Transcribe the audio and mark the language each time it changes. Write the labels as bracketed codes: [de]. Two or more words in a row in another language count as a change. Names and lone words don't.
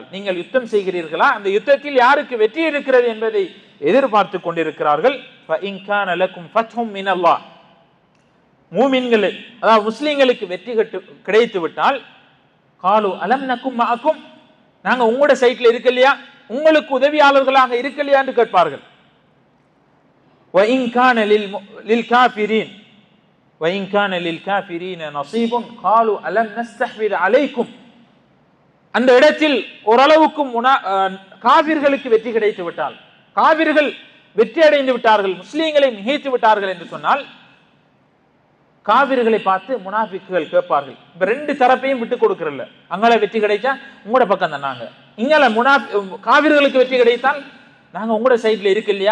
[ta] நீங்கள் யுத்தம் செய்கிறீர்களா, அந்த யுத்தத்தில் யாருக்கு வெற்றி இருக்கிறது என்பதை எதிர்பார்த்து கொண்டிருக்கிறார்கள். [ar] فإن كان لكم فتح من الله, [ta] மூமின்கள் அதாவது முஸ்லிம்களுக்கு வெற்றி கிடைத்து விட்டால், [ar] قالوا ألم نكن معكم, [ta] நாங்க உங்களோட சைட்ல இருக்கலையா, உங்களுக்கு உதவியாளர்களாக இருக்கலையா என்று கேட்பார்கள். [ar] وإن كان للكافرين وإن كان للكافرين نصيب قالوا ألم نستحوذ عليكم. [ta] அந்த இடத்தில் ஓரளவுக்கு காபிர்களுக்கு வெற்றி கிடைத்து விட்டால், காபிர்கள் வெற்றி அடைந்து விட்டார்கள், முஸ்லீம்களை மிகைத்து விட்டார்கள் என்று சொன்னால், காவிர்களை பார்த்து முனாஃபிக்குகள் கேட்பார்கள். இப்ப ரெண்டு தரப்பையும் விட்டு கொடுக்கறல்ல. அங்கால வெற்றி கிடைச்சா உங்களோட பக்கம் தான் நாங்க, இங்கால காவிர்களுக்கு வெற்றி கிடைத்தால் நாங்க உங்களோட சைட்ல இருக்கு இல்லையா?